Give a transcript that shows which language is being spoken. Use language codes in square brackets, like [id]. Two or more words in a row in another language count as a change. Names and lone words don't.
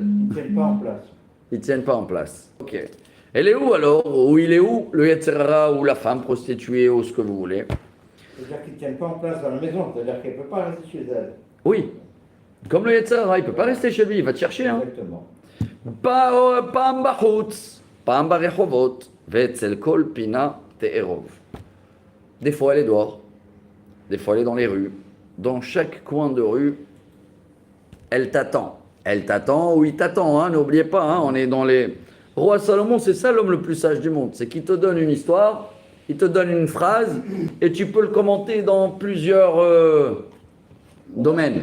[fr] Ils ne tiennent pas en place. Ils ne tiennent pas en place. Ok. Elle est où alors? Ou il est où? Le [he] יצר הרע [fr] ou la femme prostituée ou ce que vous voulez? C'est-à-dire qu'ils ne tiennent pas en place dans la maison. C'est-à-dire qu'elle ne peut pas rester chez elle. Oui. Comme le [he] יצר הרע, [fr] il ne peut pas rester chez lui, il va te chercher. Hein. Exactement. [he] פעם בחוץ, פעם ברחובות, ואצל כל פינה תערוב. [fr] Des fois elle est dehors, des fois elle est dans les rues. Dans chaque coin de rue, elle t'attend. Elle t'attend ou il t'attend, hein, n'oubliez pas, hein, on est dans les... Roi Salomon, c'est ça l'homme le plus sage du monde, c'est qu'il te donne une histoire, il te donne une phrase, et tu peux le commenter dans plusieurs domaines.